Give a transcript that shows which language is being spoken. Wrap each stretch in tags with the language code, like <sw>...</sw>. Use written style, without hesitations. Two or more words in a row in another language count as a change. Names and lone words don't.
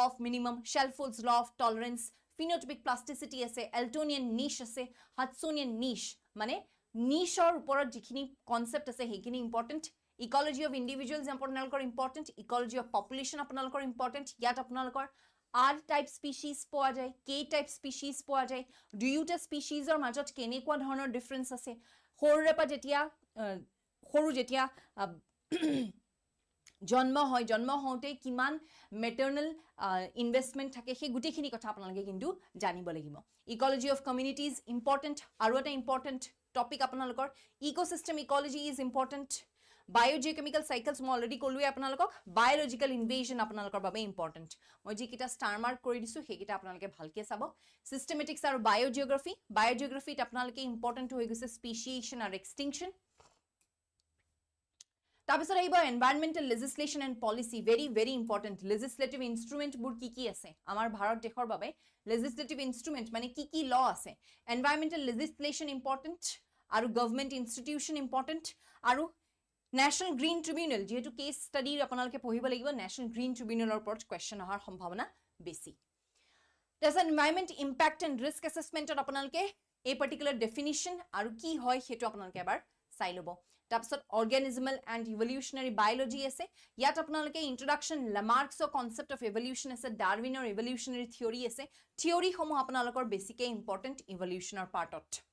<en>of minimum Shelford's law of tolerance phenotypic plasticity</en> <as>আছে</as> <en>Eltonian niche</en> <as>আছে</as> <en>Hudsonian niche</en> <as>মানে নিশৰ ওপৰত যিখিনি কনসেপ্ট আছে হেখিনি</as> <en>important ecology of individuals</en> <as>আপোনালোকৰ</as> <en>important ecology of population</en> <as>আপোনালোকৰ ইম্পৰ্টেন্ট ইয়াত আপোনালোকৰ</as> <en>R type species</en> <as>পোৱা যায়</as> <en>K type species</en> <as>পোৱা যায় দুয়োটা স্পিচিজৰ মাজত কেনেকুৱা ধৰণৰ ডিফাৰেন্স আছে হৰৰেপা যেতিয়া জন্ম হওঁতে কিমান</as> <en>maternal investment</en> <as>থাকে সেই গুটেইখিনি কথা আপোনালোকে কিন্তু জানিব লাগিব</as> <en>ecology of communities important</en> <as>আৰু এটা</as> <en>important topic</en> <as>আপোনালোকৰ</as> <en>ecosystem ecology is important biogeochemical cycles</en> <as>মই অলৰেডি ক'লোৱে আপোনালোকক</as> <en>biological invasion</en> <as>আপোনালোকৰ বাবে ইম্পৰ্টেন্ট মই যিকিটা</as> <en>star mark</en> <as>কৰি দিছো সেইকিটা আপোনালোকে ভালকে চাব সিস্টেমেটিক্স আৰু বায়োজিঅ'গ্ৰাফিত আপোনালোকে ইম্পৰ্টেন্ট হৈ গৈছে স্পেচিয়েশ্যন আৰু এক্সটিংকশ্যন তাৰপিছত আহিব</as> <en>environmental legislation and policy very important</en> <as>লেজিসলেটিভ ইনস্ট্ৰুমেন্টবোৰ কি আছে আমাৰ ভাৰত দেশৰ বাবে</as> <en>legislative instrument</en> <as>মানে কি ল আছে</as> <en>environmental legislation important</en> <as>আৰু</as> <en>government institution important</en> <as>আৰু ন্যাশনাল গ্ৰীণ ট্ৰিবিউনেল যেহেতু</as> <en>case study</en> <as>আপোনালোকে পঢ়িব লাগিব ন্যাশনাল গ্ৰীণ ট্ৰিবিউনেলৰ ওপৰত কোৱেশ্চন অহাৰ সম্ভাৱনা বেছি তাৰপিছত</as> <en>environment impact and risk assessment</en> <as>আপোনালোকে এই</as> <en>particular definition</en> <as>আৰু কি হয় সেইটো আপোনালোকে এবাৰ চাই ল'ব তাৰপিছত</as> <en>organismal and evolutionary biology</en> <as>আছে ইয়াত আপোনালোকে ইন্ট্ৰোডাকশ্যন লামাৰ্কছৰ</as> <en>concept of evolution</en> <as>আছে ডাৰউইনৰ</as> <en>evolutionary theory</en> <as>আছে থিওৰিসমূহ আপোনালোকৰ বেছিকে ইম্পৰ্টেন্ট ইভলিউশনৰ পাৰ্টত</as>